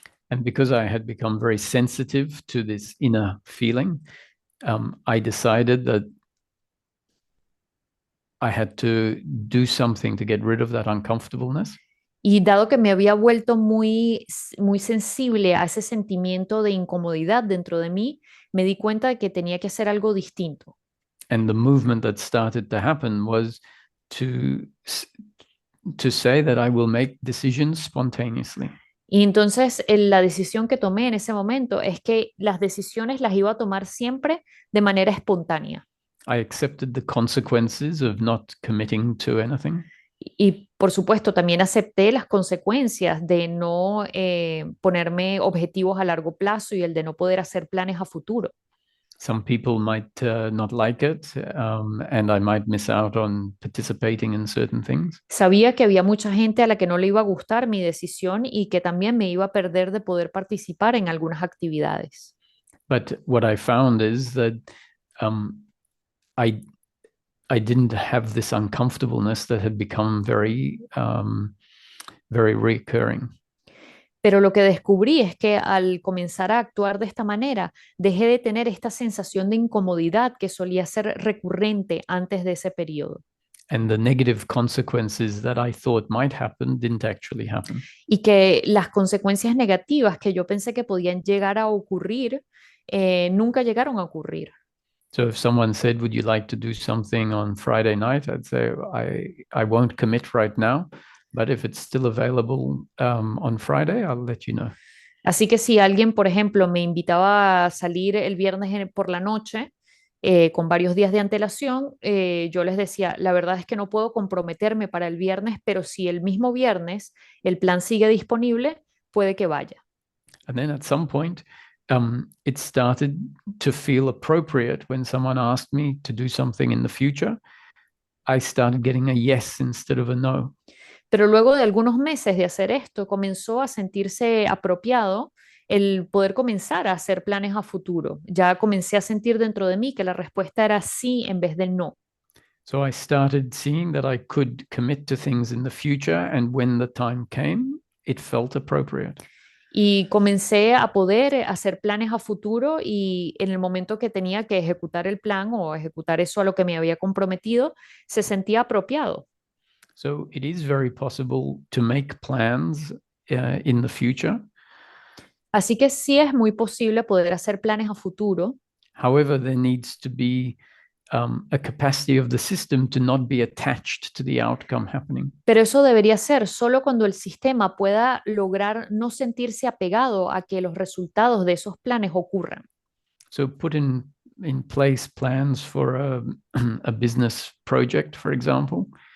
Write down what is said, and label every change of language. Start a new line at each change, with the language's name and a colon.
English: And because I had become very sensitive to this inner feeling, I decided that I had to do something to get rid of that uncomfortableness.
Spanish: Y dado que me había vuelto muy sensible a ese sentimiento de incomodidad dentro de mí, me di cuenta de que tenía que hacer algo distinto.
English: And the movement that started to happen was to say that I will make decisions spontaneously.
Spanish: Y entonces la decisión que tomé en ese momento es que las decisiones las iba a tomar siempre de manera espontánea.
English: I accepted the consequences of not committing to anything.
Spanish: Y por supuesto también acepté las consecuencias de no ponerme objetivos a largo plazo y el de no poder hacer planes a futuro.
English: Some people might not like it, and I might miss out on participating in certain things.
Spanish: Sabía que había mucha gente a la que no le iba a gustar mi decisión y que también me iba a perder de poder participar en algunas actividades.
English: But what I found is that I didn't have this uncomfortableness that had become very recurring.
Spanish: Pero lo que descubrí es que al comenzar a actuar de esta manera, dejé de tener esta sensación de incomodidad que solía ser recurrente antes de ese periodo.
English: And the negative consequences that I thought might happen didn't actually happen.
Spanish: Y que las consecuencias negativas que yo pensé que podían llegar a ocurrir, nunca llegaron a ocurrir.
English: So if someone said, would you like to do something on Friday night? I'd say, I won't commit right now, but if it's still available on Friday, I'll let you know.
Spanish: Así que si alguien, por ejemplo, me invitaba a salir el viernes por la noche, con varios días de antelación, yo les decía, la verdad es que no puedo comprometerme para el viernes, pero si el mismo viernes el plan sigue disponible, puede que vaya.
English: And then at some point, it started to feel appropriate when someone asked me to do something in the future. I started getting a yes instead of a no.
Spanish: Pero luego de algunos meses de hacer esto, comenzó a sentirse apropiado el poder comenzar a hacer planes a futuro. Ya comencé a sentir dentro de mí que la respuesta era sí en vez de no.
English: So I started seeing that I could commit to things in the future, and when the time came, it felt appropriate.
Spanish: Y comencé a poder hacer planes a futuro y en el momento que tenía que ejecutar el plan o ejecutar eso a lo que me había comprometido, se sentía apropiado.
English: So it is very possible to make plans in the future.
Spanish: Así que sí es muy posible poder hacer planes a futuro.
English: However, there needs to be a capacity of the system to not be attached to the outcome happening.
Spanish: Pero eso debería ser solo cuando el sistema pueda lograr no sentirse apegado a que los resultados de esos planes ocurran.
English: So put in in place plans for a business project, for example.